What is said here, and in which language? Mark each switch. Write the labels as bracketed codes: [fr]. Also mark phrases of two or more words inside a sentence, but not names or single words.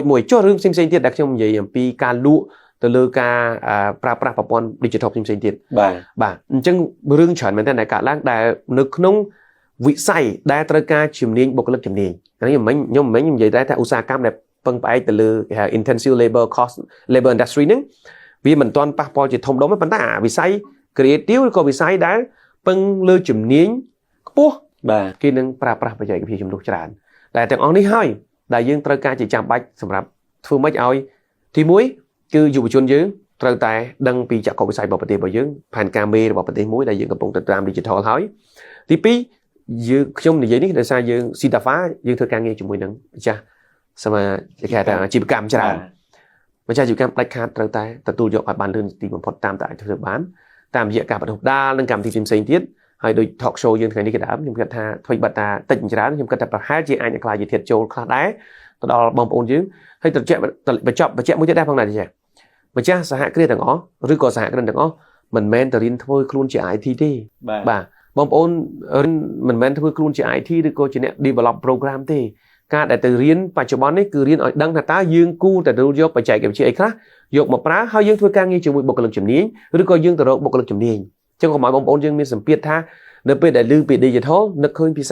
[km] មួយចុះរឿងផ្សេងៗទៀតដែលខ្ញុំនិយាយអំពីការលក់ទៅលើការប្រើប្រាស់ប្រព័ន្ធ digital ផ្សេងៗទៀតបាទអញ្ចឹងរឿងច្រើនមែនតើដែលកើតឡើងដែលនៅ ក្នុងវិស័យដែលត្រូវការជំនាញបុគ្គលិកជំនាញនេះខ្ញុំនិយាយតែថាឧស្សាហកម្មដែលពឹងផ្អែកទៅលើ [en] intensive labor industry [km] ហ្នឹងវាមិនទាន់ប៉ះពាល់ជាធំដុំទេប៉ុន្តែវិស័យ creative ឬក៏វិស័យដែលពឹងលើជំនាញខ្ពស់គេនឹងប្រើប្រាស់បច្ចេកវិទ្យាជំនួសច្រើនតែទាំងអស់នេះហើយដែលយើងត្រូវការជាចាំបាច់សម្រាប់ធ្វើម៉េចឲ្យទី1គឺយុវជនយើងត្រូវតែដឹងពីចក្ខុវិស័យរបស់ប្រទេសរបស់យើងផែនការមេរបស់ប្រទេសមួយដែលយើងកំពុងទៅតាម digital ហើយទី 2ខ្ញុំនិយាយនេះដោយសារយើង Sitafa យើងធ្វើការងារជាមួយនឹងម្ចាស់សមាជិកថាអាជីវកម្មច្រើនម្ចាស់អាជីវកម្មផ្ដាច់ខាតត្រូវតែទទួលយកឲ្យបានលឿនទីបំផុតតាមតែអាចធ្វើបានតាមរយៈការបណ្ដុះបណ្ដាលនិងកម្មវិធីផ្សេងៗទៀតហើយដូច talk show យើងថ្ងៃនេះក៏ដើមខ្ញុំគិតថាធ្វើបាត់តាតិចច្រើនខ្ញុំគិតថាប្រហែលជាអាចនឹងខ្លាចជាធាតុចូលខ្លះដែរទៅដល់បងប្អូនយើងហើយទៅបញ្ជាក់មួយទៀតដែរផងដែរចា៎ម្ចាស់សហគ្រាសទាំងអស់ឬក៏សហគ្រិនទាំងអស់មិនមែនទៅរៀន ធ្វើខ្លួនជា IT ទេបាទបងប្អូនមិនមែនធ្វើខ្លួនជា IT ឬក៏ជាអ្នក [en] develop program [km] ទេការដែលទៅរៀនបច្ចុប្បន្ននេះគឺរៀនឲ្យដឹងថាតើយើងគួរតែទទួលយកបច្ចេកវិទ្យាអីខ្លះយកមកប្រើហើយយើងធ្វើការងារជាមួយបុគ្គលិកជំនាញឬក៏យើងទៅរកបុគ្គលិកជំនាញអញ្ចឹងកុំឲ្យបងប្អូនយើងមានសម្ពាធថានៅពេលដែលឮពី digital នឹកឃើញភាសា